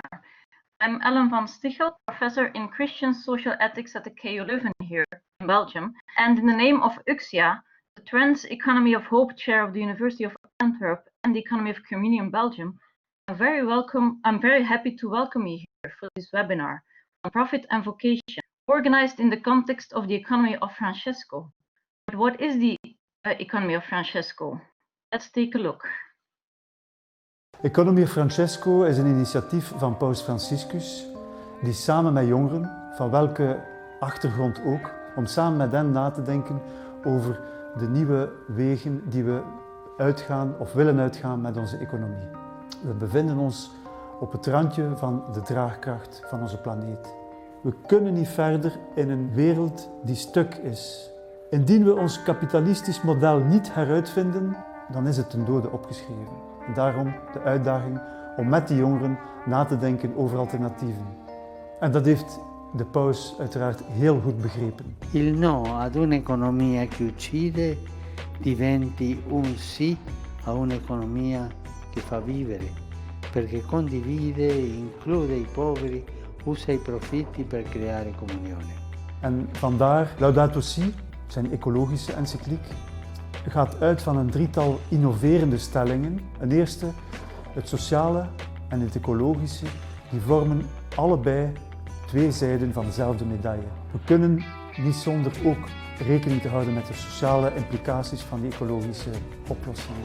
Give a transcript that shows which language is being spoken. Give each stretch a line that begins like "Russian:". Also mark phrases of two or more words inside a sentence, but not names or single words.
English: I'm Ann van Craen, professor in Christian social ethics at the KU Leuven here in Belgium, and in the name of UXIA, the Trans Economy of Hope Chair of the University of Antwerp and the Economy of Community in Belgium, I'm very happy to welcome you here for this webinar on profit and vocation, organized in the context of the economy of Francesco. But what is the economy of Francesco? Let's take a look.
Dutch: Economie of Francesco is een initiatief van Paus Franciscus, die samen met jongeren, van welke achtergrond ook, om samen met hen na te denken over de nieuwe wegen die we uitgaan of willen uitgaan met onze economie. We bevinden ons op het randje van de draagkracht van onze planeet. We kunnen niet verder in een wereld die stuk is. Indien we ons kapitalistisch model niet heruitvinden, dan is het ten dode opgeschreven. En daarom de uitdaging om met die jongeren na te denken over alternatieven. En dat heeft de paus uiteraard heel goed begrepen.
Italian: Il no ad un'economia che uccide diventi un sì a un'economia che fa vivere, perché condivide, include i poveri, usa i profitti per creare comunione.
Dutch: En vandaar Laudato Si, zijn ecologische encycliek, gaat uit van een drietal innoverende stellingen. Een eerste, het sociale en het ecologische, die vormen allebei twee zijden van dezelfde medaille. We kunnen niet zonder ook rekening te houden met de sociale implicaties van die ecologische oplossingen.